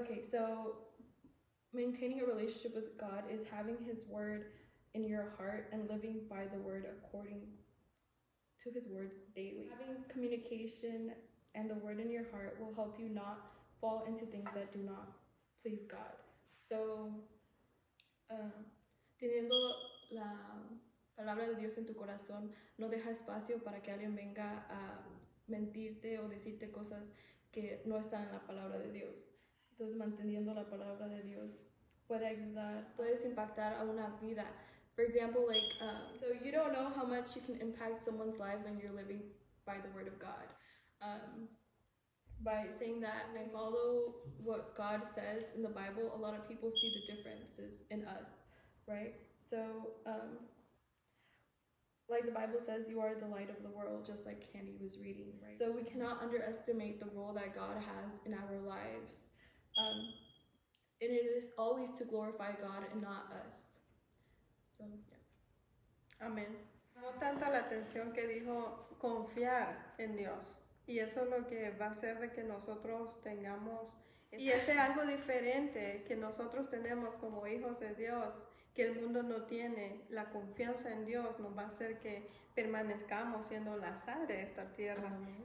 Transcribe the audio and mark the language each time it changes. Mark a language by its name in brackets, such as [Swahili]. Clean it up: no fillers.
[English] So maintaining a relationship with God is having his word in your heart and living by the word according to his word daily. Having communication and the word in your heart will help you not fall into things that do not please God. [Spanish] So, teniendo la palabra de Dios en tu corazón, no deja espacio para que alguien venga a mentirte o decirte cosas que no están en la palabra de Dios. Entonces, manteniendo la palabra de Dios puede ayudar, puedes impactar a una vida. [English] For example, so you don't know how much you can impact someone's life when you're living by the word of God. By saying that I follow what God says in the Bible, a lot of people see the differences in us, right? So, like the Bible says, you are the light of the world, just like Candy was reading, right? So we cannot underestimate the role that God has in our lives. And it is always to glorify God and not us. So, yeah. [Spanish] Amén. No tanta la atención que dijo confiar en Dios. Y eso es lo que va a hacer de que nosotros tengamos, y ese algo diferente que nosotros tenemos como hijos de Dios, que el mundo no tiene. La confianza en Dios nos va a hacer que permanezcamos siendo la sal de esta tierra. Amén.